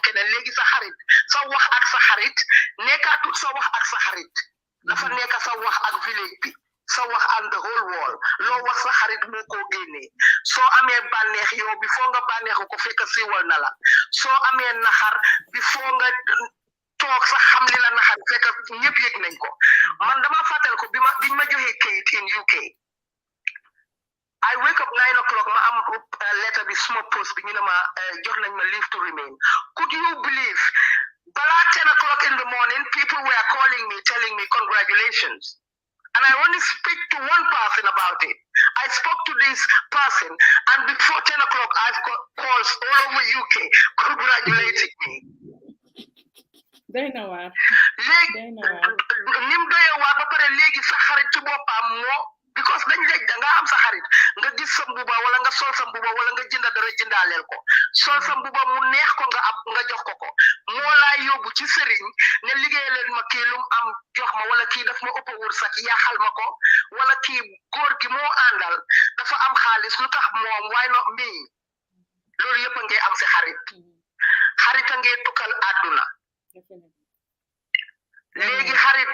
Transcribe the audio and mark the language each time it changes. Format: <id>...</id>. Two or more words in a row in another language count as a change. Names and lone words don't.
<wo>keneen léegi sa xarit sa wax ak sa xarit nekkaatut sa wax ak sa xarit dafa nekk sa wax ak village bi sa wax</wo> <en>and the whole world</en> <wo>loo wax sa xarit moo koo génnee soo amee bànneex yow bi foo nga bànneexu ko fekk siiwal na la soo amee naxar bi foo nga toog sax xam li la naxar fekk ñëpp yëg nañ ko man dama fàttal ko biñ ma joxee kayit in UK</wo> <en>I wake up 9 o'clock</en> <wo>ma am letter bi</wo> <en>small post</en> <wo>bi ñu ne ma jox nañ ma</wo> <en>leave to remain could you believe balaa 10 o'clock in the morning people were calling me telling me congratulations and I only speak to one person about it. I spoke to this person and before 10 o'clock I've got calls all over UK congratulating me.</en> <wo>Day na waar. Léegi nim doyee waar ba pare léegi sa xarit ci boppam moo because dañ léegi da nga am sa xarit nga gis sa mbuba wala nga sol sa mbuba wala nga jënda dara jëndaaleel ko sol sa mbuba mu neex ko nga jox ko moo laa yóbbu ci sëriñ ne liggéey leen ma kii lu mu am jox ma wala kii daf ma ëpp wërsëg yaaxal ma ko wala kii góor gi moo àndal dafa am xaalis lu tax moom waaye no mii loolu yëpp a ngay am si xarit a ngay tukkal àdduna léegi xarit</wo>